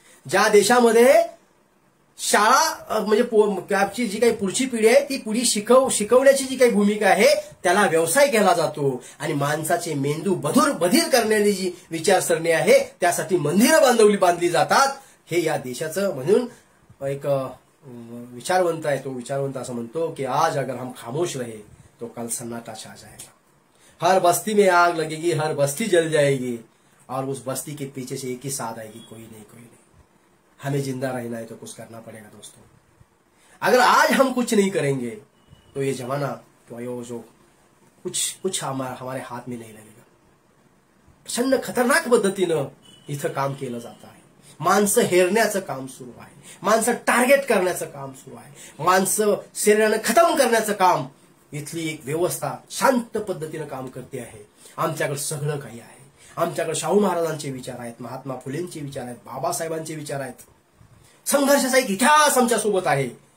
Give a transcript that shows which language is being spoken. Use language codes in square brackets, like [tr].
[mr] ज्या देशामध्ये शाळा म्हणजे आपची जी काही पुढची पिढी आहे ती पुढी शिकवण्याची जी काही भूमिका आहे त्याला व्यवसाय केला जातो आणि माणसाचे मेंदू बधीर करण्याची जी विचारसरणी आहे त्यासाठी मंदिरं बांधली जातात. हे या देशाचं म्हणून एक विचारवंत आहे, तो विचारवंत असं म्हणतो की [hi] आज अगर हम खामोश रहे तो कल सन्नाटा छा जाएगा, हर बस्ती में आग लगेगी, हर बस्ती जल जाएगी और उस बस्ती के पीछे से एक ही साथ आएगी, कोई नहीं. हमें जिंदा रहना है तो कुछ करना पड़ेगा दोस्तों. अगर आज हम कुछ नहीं करेंगे तो ये जमाना तो जो कुछ हमारे हाथ में नहीं लगेगा. [mr] प्रचंड खतरनाक पद्धतीनं इथं काम केलं जात आहे. माणसं हेरण्याचं काम सुरू आहे, माणसं टार्गेट करण्याचं काम सुरू आहे, माणसं शरीरानं खतम करण्याचं काम इथली एक व्यवस्था शांत पद्धतीनं काम करते आहे. आमच्याकडे सगळं काही आहे, आमच्याकडे शाहू महाराजांचे विचार आहेत, महात्मा फुलेंचे विचार आहेत, बाबासाहेबांचे विचार आहेत, संघर्षाचा एक इतिहास आमच्या सोबत आहे.